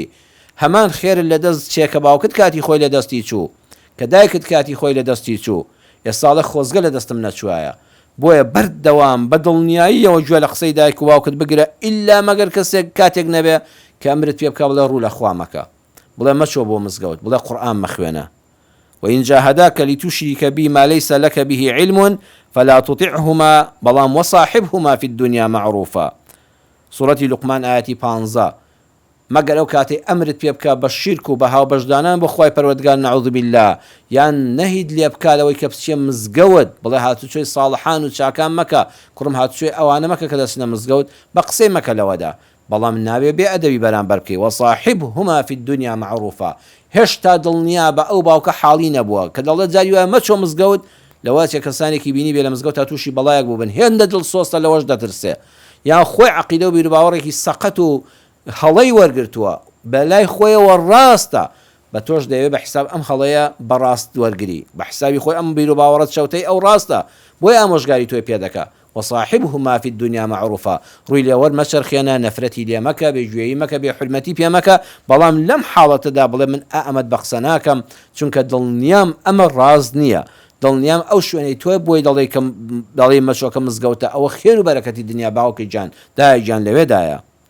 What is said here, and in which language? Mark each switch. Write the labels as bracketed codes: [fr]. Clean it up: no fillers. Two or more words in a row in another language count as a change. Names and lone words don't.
[ckb] هەمان خێر لە دەست چێکە باوکت کاتی خۆی لە دەستی چوو، کە دایکت کاتی خۆی لە دەستی چوو. ئێستاڵە خۆزگە لە دەستم نەچوایە. بۆیە بەردەوام بە دڵنیاییەوە گوێ لە قسەی دایک و باوکت بگرە، ئیلا مەگەر کەسێک کاتێک نەبێ کە ئەمرت پێ بکە بڵێ ڕوو لە خوا مەکە، بڵێ مەچۆ بۆ مزگەوت، بڵێ قورئان مەخوێنە. [ar] وإن جاهداك لتشرك بي ما ليس لك به علم فلا تطعهما بلام وصاحبهما في الدنيا معروفا. سورة لقمان آياتي 15. [ckb] مەگەر ئەو کاتێ ئەمرت پێ بکە بە شیرک و بە هاو بەشدانان بۆ خوای پەروەردگار [ar] نەعوذ بالله، [ckb] یان نەهید لێ بکا لەوەی کە بچێ مزگەوت، بڵێ هاتوچۆی ساڵحان و چاکان مەکە، کوڕم هاتوچۆی ئەوانە مەکە کە دەچنە مزگەوت، بە قسەی مەکە لەوەدا، بەڵام ناوێ بێ ئەدەبی بەرامبەر بکەی. [ar] وەصاحبهما في الدنيا معروفا. [ckb] هێشتا دڵنیا بە ئەو باوکە حاڵی نەبووە کە دەڵێ جاری وایە مەچۆ مزگەوت، لەواتێ کەسانێکی بینی بێ لە مزگەوت تا تووشی بەڵایەک بووبن، هێندە دڵسۆستە لەوەش دەترسێ، یان خۆی عەقیدە و بیرباوەڕێکی سەقەت و هەڵەی وەرگرتووە بەلای خۆیەوە ڕاستە، بە تۆش دەوێت بە حساب ئەم هەڵەیە بەڕاست وەرگری، بە حسابی خۆی ئەم بیر و باوەڕەت شەوتەی ئەو ڕاستە، بۆی ئامۆژگاری تۆی پێ دەکا. [ar] وصاحبهما في الدنيا معروفا. [ckb] ڕووی لێوەر مەچەرخێنە، نەفرەتی لێ مەکە، بێگوێیی مەکە، بێحورمەتی پێ مەکە، بەڵام لەم حاڵەتەدا بڵێ من ئەمەد بە قسە ناکەم، چونکە دڵنیام ئەمە ڕاز نییە، دڵنیام ئەو شوێنەی تۆی بۆی دەڵێ مەچۆکە مزگەوتە، ئەوە خێر و بەرەکەتی دنیا باوکی جان دای گیان لەوێدایە.